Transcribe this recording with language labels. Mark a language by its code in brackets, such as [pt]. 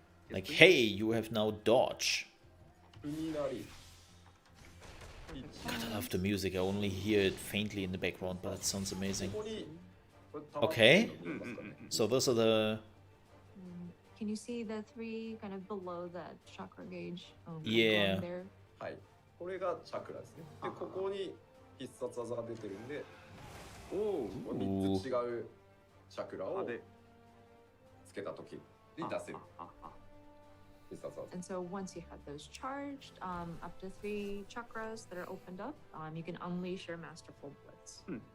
[en] Like, hey, you have now dodge. God, I love the music. I only hear it faintly in the background, but it sounds amazing. Okay. So those are the... Can you see the 3 kind of below that chakra gauge? Yeah. There? [ja] はい。これがチャクラですね。で、ここに必殺技が出てるんで、おお、 3つ違うチャクラをつけた時に出せる必殺技。 [en] And so once you have those charged, up to 3 chakras that are opened up, you can unleash your Masterful Blitz.